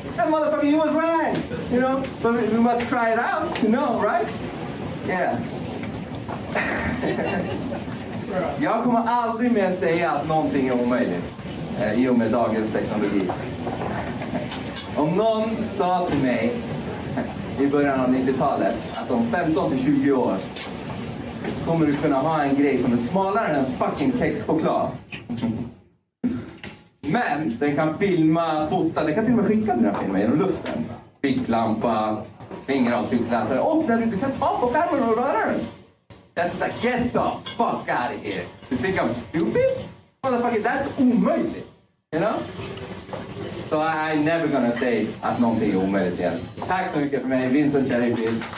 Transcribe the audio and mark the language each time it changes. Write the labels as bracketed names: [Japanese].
[English] That motherfucker, he was right! You know, but we must try it out to know, right? Yeah. [Swedish] Jag kommer aldrig mer säga att någonting är omöjligt. i och med dagens teknologi. Om någon sa till mig i början av 90-talet att om 15 till 20 år så kommer du kunna ha en grej som är smalare än fucking kexchoklad. Men den kan filma, fota, den kan till och med skicka dina filmer genom luften. Ficklampa, fingeravtrycksläsare och där du kan ta på skärmen och röra den. [English] That's like, get the fuck out of here. You think I'm stupid? Motherfucker, that's omöjligt. You know? So I'm never gonna say [Swedish] att någonting är omöjligt igen. Tack så mycket för mig, Vincent Cherryfield.